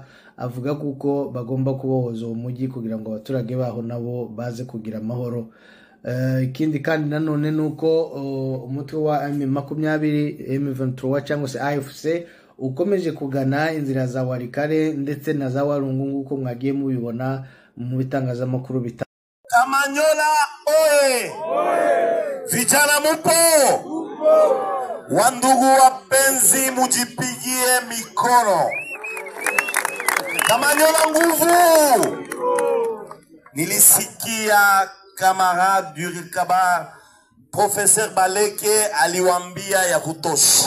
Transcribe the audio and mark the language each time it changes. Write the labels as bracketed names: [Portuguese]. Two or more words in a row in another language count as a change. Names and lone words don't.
[Kinyarwanda] Avuga kuko bagomba kubohoza umujyi kugira ngo abaturage baho nabo baze kugira amahoro. Ikindi kandi nanone nuko umutwe wa M23 cyangwa se AFC ukomeje kugana inzira za Warikare ndetse na za Warungu nguko mwagiye mubibona mu bitangazamakuru bitandukanye. [Swahili] Kamanyola oye! Vijana mupo! Wandugu wapenzi mujipigie mikono. Kamanyola nguvu! Nilisikia camarade Durikaba Professeur Baleke aliwambia ya kutosha.